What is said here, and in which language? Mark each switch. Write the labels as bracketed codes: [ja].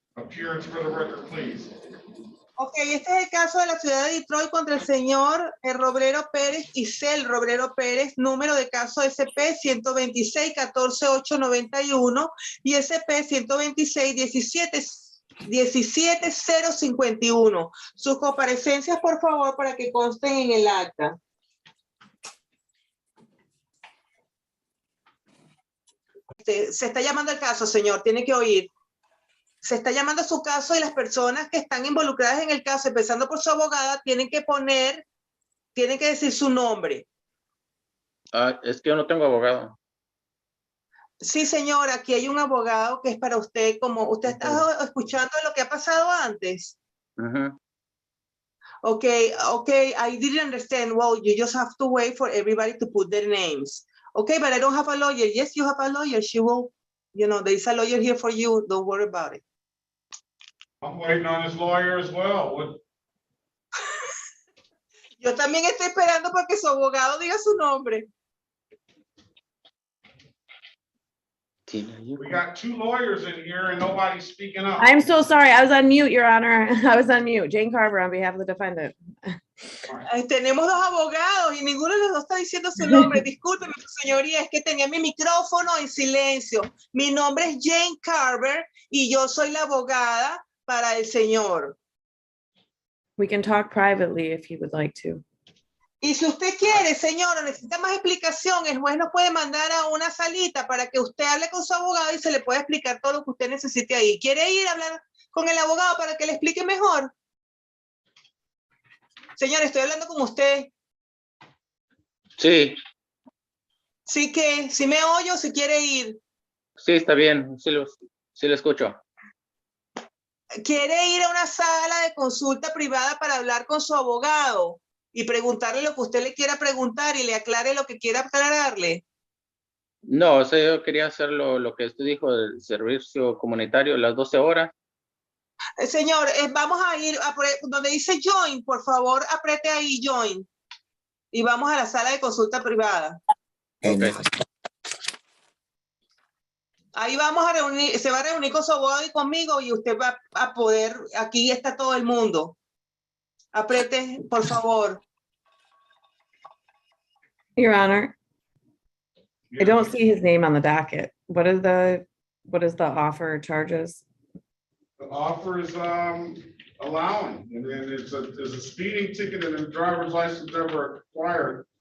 [en] Appearance for the record, please. [es] Ok, este es el caso de la ciudad de Detroit contra el señor Roblero Pérez y Cel Roblero Pérez, número de caso SP 126-14891 y SP 126-17051. Sus comparecencias, por favor, para que consten en el acta. Se está llamando el caso, señor, tiene que oír. Se está llamando su caso y las personas que están involucradas en el caso, empezando por su abogada, tienen que decir su nombre. Es que yo no tengo abogado. Sí, señor, aquí hay un abogado que es para usted, como usted está escuchando lo que ha pasado antes. [en] Okay, I didn't understand. Well, you just have to wait for everybody to put their names. Okay, but I don't have a lawyer. Yes, you have a lawyer. She will, there is a lawyer here for you. Don't worry about it. I'm waiting on his lawyer as well. [es] Yo también estoy esperando porque su abogado diga su nombre. [en] We got two lawyers in here and nobody's speaking up. I'm so sorry. I was on mute, Your Honor. I was on mute. Jane Carver on behalf of the defendant. [es] Tenemos dos abogados y ninguno de los dos está diciendo su nombre. Discúlpeme, señoría, es que tenía mi micrófono en silencio. Mi nombre es Jane Carver y yo soy la abogada para el señor. [en] We can talk privately if you would like to. [es] Y si usted quiere, señor, o necesita más explicación, el juez nos puede mandar a una salita para que usted hable con su abogado y se le pueda explicar todo lo que usted necesite ahí. ¿Quiere ir a hablar con el abogado para que le explique mejor? Señor, estoy hablando con usted. Sí. Sí que, si me oye o si quiere ir. Sí, está bien. Sí lo escucho. ¿Quiere ir a una sala de consulta privada para hablar con su abogado y preguntarle lo que usted le quiera preguntar y le aclare lo que quiera aclararle? No, o sea, yo quería hacer lo que usted dijo del servicio comunitario, las 12 horas. Señor, vamos a ir a donde dice join, por favor, apriete ahí join. Y vamos a la sala de consulta privada. [en] Okay. [es] Ahí vamos a reunir, se va a reunir con su abogado y conmigo y usted va a poder, aquí está todo el mundo. Apriete, por favor. [en] Your Honor, I don't see his name on the docket. What is the offer charges? The offer is allowing, and then there's a speeding ticket and a driver's license never acquired.